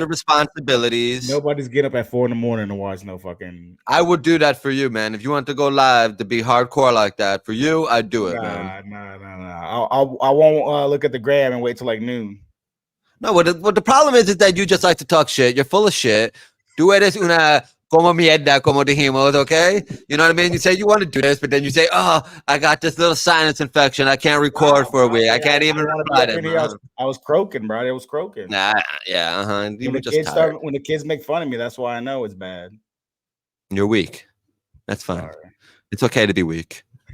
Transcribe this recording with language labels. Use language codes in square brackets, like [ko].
[en] the responsibilities. Nobody's get up at 4 a.m. to watch no fucking. I would do that for you, man. If you want to go live to be hardcore like that, for you, I'd do it, man. Nah. I won't look at the gram and wait till like noon. No, what the problem is that you just like to talk shit. You're full of shit. [es] Tú eres una como mierda, como dijimos, okay? [en] You know what I mean? You say you want to do this, but then you say, oh, I got this little sinus infection. I can't record for a week. I can't even reply to them. I was croaking, bro. It was croaking. Nah, yeah, You were just tired. When the kids make fun of me, that's why I know it's bad. You're weak. That's fine. Sorry. It's okay to be weak.